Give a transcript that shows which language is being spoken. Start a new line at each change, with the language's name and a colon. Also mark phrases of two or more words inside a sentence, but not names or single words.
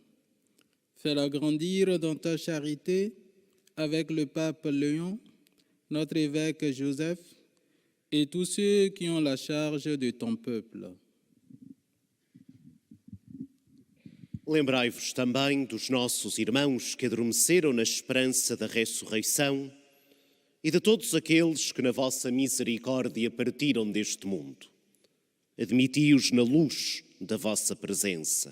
French: Fais-la grandir dans ta charité avec le pape Léon, notre évêque Joseph et tous ceux qui ont la charge de ton peuple.
Portuguese: Lembrai-vos também dos nossos irmãos que adormeceram na esperança da ressurreição e de todos aqueles que na vossa misericórdia partiram deste mundo. Admiti-os na luz da vossa presença.